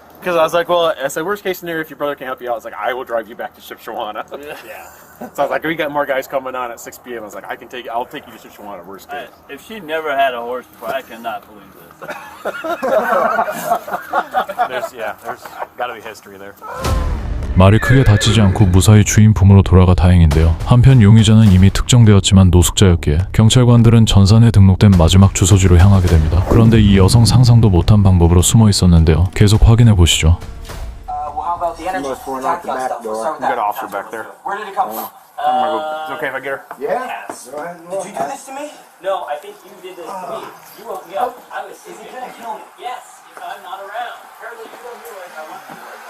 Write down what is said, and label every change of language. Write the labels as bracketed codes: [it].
[en] Because I was like, well, I said, worst case scenario, if your brother can help you out, I was like, I will drive you back to Shipshawana. yeah. So I was like, we got more guys coming on at 6 p.m. I was like, I'll take you to Shipshawana, worst case. If she never had a horse before, I cannot believe this. there's got to be history there. [ko] 말이 크게 다치지 않고 무사히 주인 품으로 돌아가 다행인데요. 한편 용의자는 이미 특정되었지만 노숙자였기에 경찰관들은 전산에 등록된 마지막 주소지로 향하게 됩니다. 그런데 이 여성 상상도 못한 방법으로 숨어 있었는데요. 계속 확인해 보시죠. [en] Well, how about the energy? Must run out the back door. We got an officer back there. Where did it come from? Is it okay if I get her? Yeah. Yes. Go ahead and Did look. you do this to me? No, I think you did this to me. You woke me up. I was. Is he gonna kill me? Yes. If I'm not around. Apparently you don't do it. I want to.